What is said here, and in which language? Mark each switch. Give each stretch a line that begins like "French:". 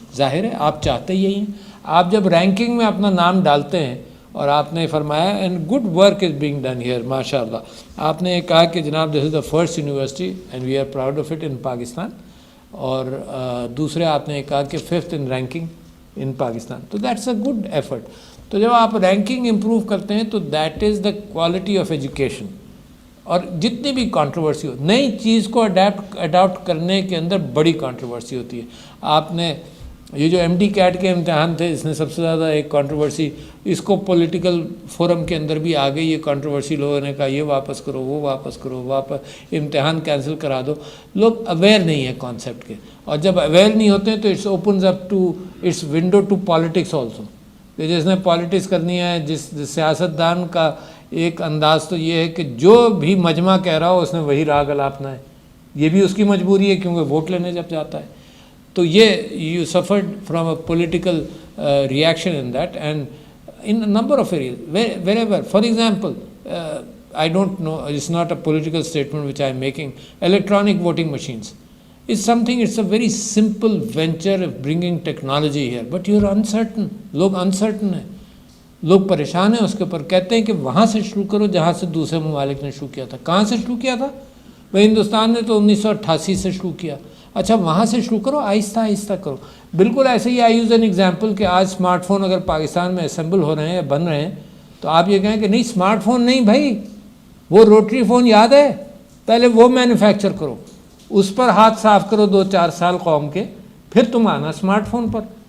Urdu: ظاہر ہے آپ چاہتے یہی ہیں. آپ جب رینکنگ میں اپنا نام ڈالتے ہیں, اور آپ نے فرمایا
English: and good work is being done here
Urdu: ماشاء اللہ, آپ نے کہا کہ جناب
English: this is the first university and we are proud of it in Pakistan,
Urdu: اور دوسرے آپ نے کہا کہ
English: 5th in ranking in Pakistan. تو that's a good effort.
Urdu: تو جب آپ رینکنگ امپروو کرتے ہیں تو
English: That is the quality of education.
Urdu: اور جتنی بھی کانٹروورسی ہو, نئی چیز کو اڈاپٹ کرنے کے اندر بڑی کانٹروورسی ہوتی ہے. آپ نے یہ جو ایم ڈی کیٹ کے امتحان تھے, اس نے سب سے زیادہ ایک کانٹروورسی, اس کو پولیٹیکل فورم کے اندر بھی آ گئی یہ کانٹروورسی. لوگوں نے کہا یہ واپس کرو, وہ واپس کرو, امتحان کینسل کرا دو. لوگ اویئر نہیں ہیں کانسیپٹ کے, اور جب اویئر نہیں ہوتے ہیں تو
English: It's opens up to its window to politics also.
Urdu: کہ جس نے پالیٹکس کرنی ہے, جس سیاستدان کا ایک انداز تو یہ ہے کہ جو بھی مجمع کہہ رہا ہو اس نے وہی راگ الاپنا ہے. یہ بھی اس کی مجبوری ہے کیونکہ ووٹ لینے جب جاتا ہے.
English: تو یہ you suffered from a political reaction in that and in number of areas wherever. For example I don't know, it's not a political statement which I am making. Electronic voting machines is something, it's a very simple venture of bringing technology here, but you're uncertain.
Urdu: لوگ uncertain ہیں, لوگ پریشان ہیں اس کے اوپر. کہتے ہیں کہ وہاں سے شروع کرو جہاں سے دوسرے ممالک نے شروع کیا تھا. کہاں سے شروع کیا تھا بھائی؟ ہندوستان نے تو 1988 سے شروع کیا. اچھا وہاں سے شروع کرو, آہستہ آہستہ کرو. بالکل ایسے ہی
English: I use an example
Urdu: کہ آج اسمارٹ فون اگر پاکستان میں اسمبل ہو رہے ہیں یا بن رہے ہیں تو آپ یہ کہیں کہ نہیں اسمارٹ فون نہیں بھائی, وہ روٹری فون یاد ہے, پہلے وہ مینوفیکچر کرو, اس پر ہاتھ صاف کرو 2-4 سال قوم کے, پھر تم آنا اسمارٹ فون پر.